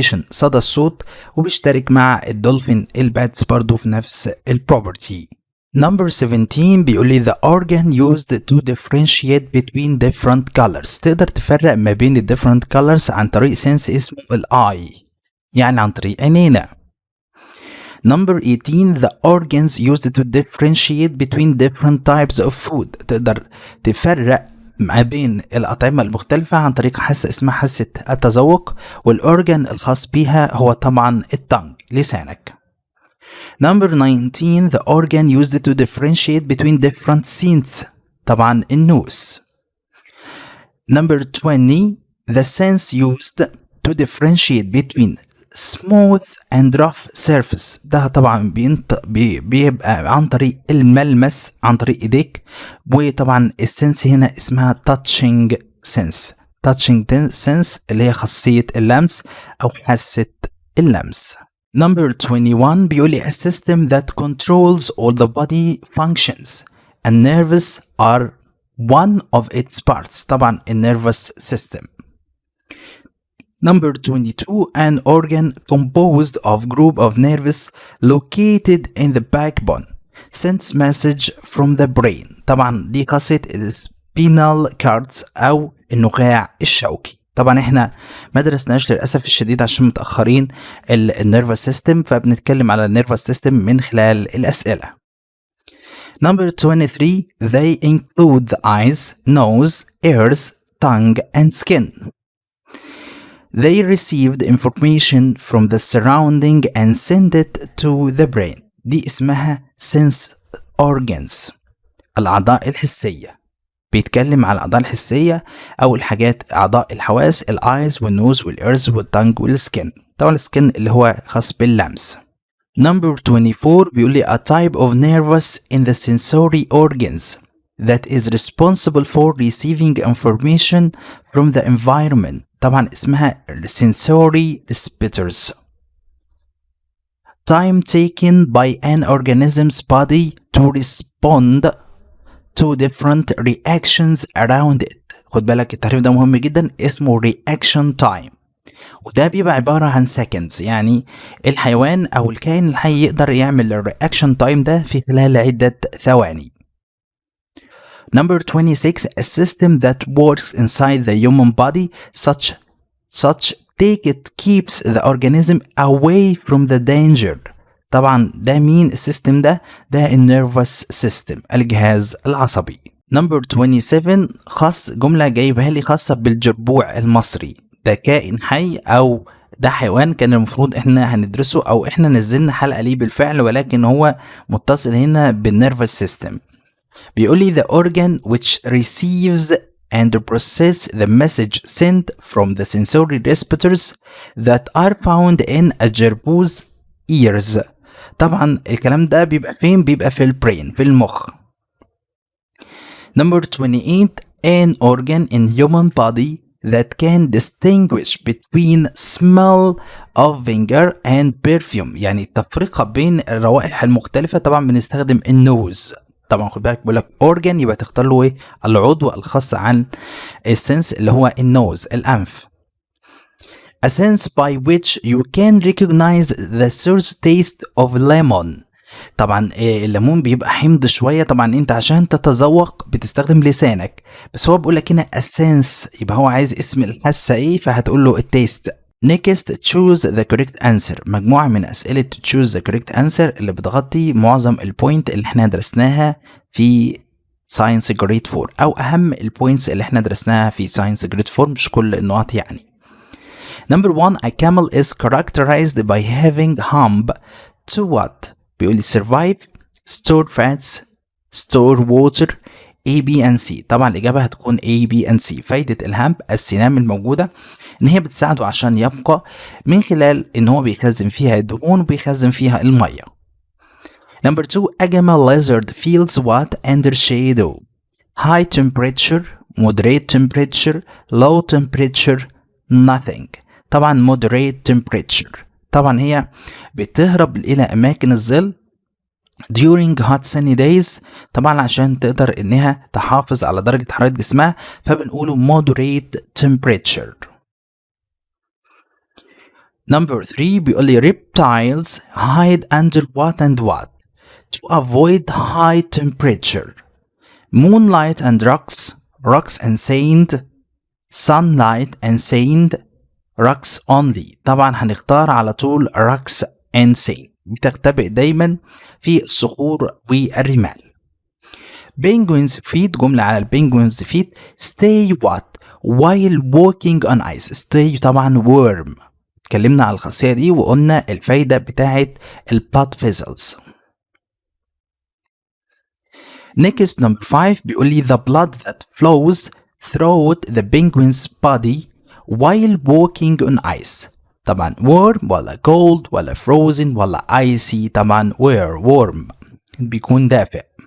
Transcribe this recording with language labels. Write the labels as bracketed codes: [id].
[ar] صدى الصوت، وبيشترك مع الدولفين الباتس برضو في نفس البروبرتي. [en] Number 17 [ar] بيقول لي [en] the organ used to differentiate between different colors. [ar] تقدر تفرق ما بين ال [en] different colors [ar] عن طريق sense اسمه ال eye، يعني عن طريق عينينا. [en] Number 18 the organs used to differentiate between different types of food. [ar] تقدر تفرق ما بين الأطعمة المختلفة عن طريق حاسة اسمها حاسة التذوق، والأورجان الخاص بيها هو طبعا التانج، لسانك. [en] Number 19 the organ used to differentiate between different scenes. [ar] طبعا النوز. [en] Number 20 the sense used to differentiate between smooth and rough surface. [ar] ده طبعا بيبقى عن طريق الملمس عن طريق ايديك، وطبعا السنس هنا اسمها [en] touching sense. touching sense [ar] اللي هي خاصية اللمس أو حاسة اللمس. [en] Number 21 [ar] بيقول لي [en] a system that controls all the body functions and nerves are one of its parts. طبعا nervous system. Number 22 an organ composed of group of nerves located in the backbone sends message from the brain. [ar] طبعا دي خاصية [en] spinal cords [ar] أو النخاع الشوكي. طبعا احنا ما درسناش للاسف الشديد عشان متاخرين النيرفس سيستم، فبنتكلم على النيرفس سيستم من خلال الاسئله. [en] Number 23 they include the eyes, nose, ears, tongue and skin. They received information from the surrounding and send it to the brain. [ar] دي اسمها [en] sense organs، [ar] الأعضاء الحسية. بيتكلم على الأعضاء الحسية أو الحاجات أعضاء الحواس، الآيز والنوز والإيرز والتانج والسكن. طبعا السكن اللي هو خاص باللمس. [en] Number 24 [ar] بيقول لي [en] a type of nervous in the sensory organs that is responsible for receiving information from the environment. [ar] طبعا اسمها [en] sensory receptors. Time taken by an organism's body to respond to different reactions around it. [ar] خد بالك التعريف ده مهم جدا، اسمه [en] reaction time، [ar] وده بيبقى عبارة عن seconds. يعني الحيوان أو الكائن الحي يقدر يعمل ال [en] reaction time [ar] ده في خلال عدة ثواني. [en] Number 26 a system that works inside the human body such take it keeps the organism away from the danger. [ar] طبعا ده مين السيستم ده النيرفس سيستم، الجهاز العصبي. Number 27 خاص جملة جايبها لي خاصة بالجربوع المصري. ده كائن حي أو ده حيوان كان المفروض احنا هندرسه أو احنا نزلنا حلقة ليه بالفعل، ولكن هو متصل هنا بالنيرفس سيستم. بيقول لي [en] the organ which receives and process the message sent from the sensory receptors that are found in a gerbil's ears. [ar] طبعا الكلام ده بيبقى فين؟ بيبقى في البرين، في المخ. [en] Number 28 an organ in human body that can distinguish between smell of vinegar and perfume. [ar] يعني التفرقة بين الروائح المختلفة. طبعا بنستخدم النوز. طبعا خد بالك بقول لك organ يبقى تختار له ايه؟ العضو الخاص عن السنس اللي هو النوز، الأنف. [en] A sense by which you can recognize the source taste of lemon. [ar] طبعا الليمون بيبقى حمض شوية. طبعا انت عشان تتذوق بتستخدم لسانك، بس هو بيقول لك هنا [en] a sense، [ar] يبقى هو عايز اسم الحاسة ايه، فهتقول له التيست. [en] Next choose the correct answer. [ar] مجموعة من أسئلة [en] choose the correct answer [ar] اللي بتغطي معظم البوينت اللي احنا درسناها في ساينس جريد 4، أو أهم البوينتس اللي احنا درسناها في ساينس جريد 4، مش كل النقط يعني. [en] Number 1 a camel is characterized by having hump to what؟ [ar] بيقول لي [en] survive, store fats, store water, A, B and C. [ar] طبعا الإجابة هتكون A, B and C. فايدة الهامب السنام الموجودة إن هي بتساعده عشان يبقى من خلال إن هو بيخزن فيها الدهون وبيخزن فيها المية. [en] Number 2, a camel lizard feels what under shadow? High temperature, moderate temperature, low temperature, nothing. طبعا moderate temperature. [ar] طبعا هي بتهرب إلى أماكن الظل [en] during hot sunny days، [ar] طبعا عشان تقدر إنها تحافظ على درجة حرارة جسمها، فبنقوله [en] moderate temperature. Number 3 [ar] بيقول لي [en] reptiles hide under what and what to avoid high temperature? Moonlight and rocks, rocks and sand, sunlight and sand, rocks only. [ar] طبعا هنختار على طول [en] rocks and sand. [ar] بتختبئ دايما في الصخور والرمال. [en] Penguins feet، [ar] جملة على البنجوينز [en] feet. Stay what while walking on ice. Stay طبعا worm. [ar] اتكلمنا على الخاصية دي وقلنا الفايدة بتاعت [en] blood vessels. Next number 5 [ar] بيقول لي [en] the blood that flows throughout the penguin's body while walking on ice. [ar] طبعا warm ولا cold ولا frozen ولا icy؟ طبعا warm بيكون دافئ.